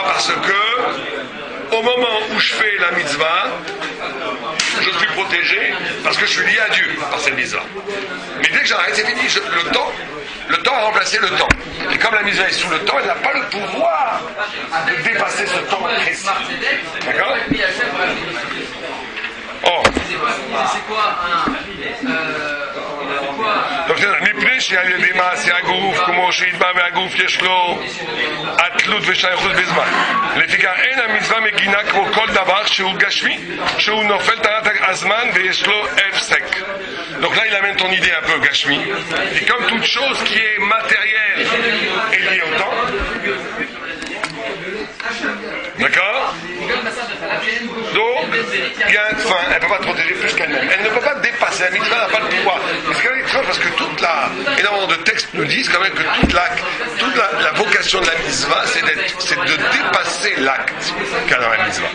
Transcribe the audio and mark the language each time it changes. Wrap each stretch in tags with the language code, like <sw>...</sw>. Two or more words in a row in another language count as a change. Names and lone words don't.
<fr>Parce que au moment où je fais la mitzvah, je suis protégé parce que je suis lié à Dieu par cette mitzvah. Mais dès que j'arrête, c'est fini. Le temps a remplacé le temps. Et comme la mitzvah est sous le temps, elle n'a pas le pouvoir de dépasser ce temps précis. D'accord? Oh. C'est quoi</fr> <he>מפני שעל ידי מעשה הגוף, כמו שהתבא מהגוף יש לו התלות ושייכות בזמן. לפיכך אין המצווה מגינה כמו כל דבר שהוא גשמי, שהוא נופל תחת הזמן ויש לו הפסק.</he> <fr>Donc là il amène ton idée un peu gashmi. Et comme toute chose qui est matérielle est liée au temps, d'accord? Donc, il y a une fin, elle ne peut pas te protéger plus qu'elle-même. Elle ne peut pas te dépasser, la mitzvah n'a pas le pouvoir. C'est quand même étrange parce que énormément de textes nous disent quand même que toute la vocation de la mitzvah, c'est de dépasser l'acte qu'il y a dans la mitzvah.</fr>